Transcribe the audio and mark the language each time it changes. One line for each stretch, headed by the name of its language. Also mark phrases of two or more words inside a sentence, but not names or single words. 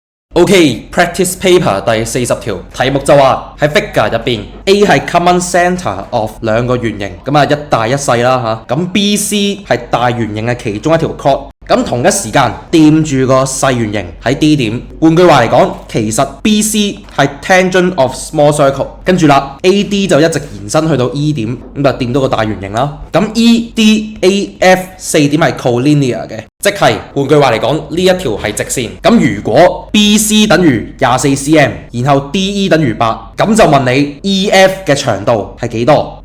Cantonese: OK，
English: practice paper
Cantonese: 第40條題目就話喺 figure 入邊 A 係
English: common centre of
Cantonese: 兩個圓形，咁一大一細啦嚇，咁 B、C 係大圓形嘅其中一條 chord，咁同一時間掂住個細圓形喺 D 點。換句話嚟講，其實 B、C 係
English: tangent of small circle，
Cantonese: 跟住啦 A、D 就一直延伸去到 E 點，咁就掂到個大圓形啦。咁 E、D、A、F 四點係 collinear 嘅。即係換句話嚟講，呢一條係直線。咁如果 BC 等於24 cm， 然後 DE 等於8，咁就問你 EF 嘅長度係幾多？